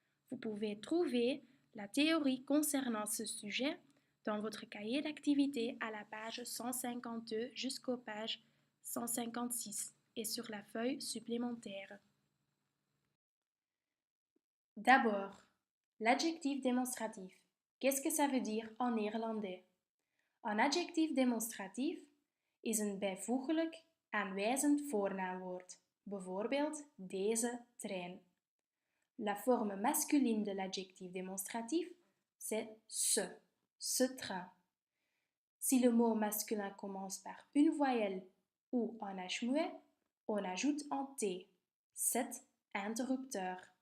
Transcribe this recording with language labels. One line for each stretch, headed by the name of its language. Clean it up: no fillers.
French: Vous pouvez trouver la théorie concernant ce sujet dans votre cahier d'activité à la page 152 jusqu'aux pages 156 et sur la feuille supplémentaire. D'abord, l'adjectif démonstratif. Qu'est-ce que ça veut dire en néerlandais?
Dutch: Een adjectief demonstratief is een bijvoeglijk aanwijzend voornaamwoord, bijvoorbeeld deze trein.
French: La forme masculine de l'adjectif démonstratif, c'est ce train. Si le mot masculin commence par une voyelle ou un H muet, on ajoute un T, cet interrupteur.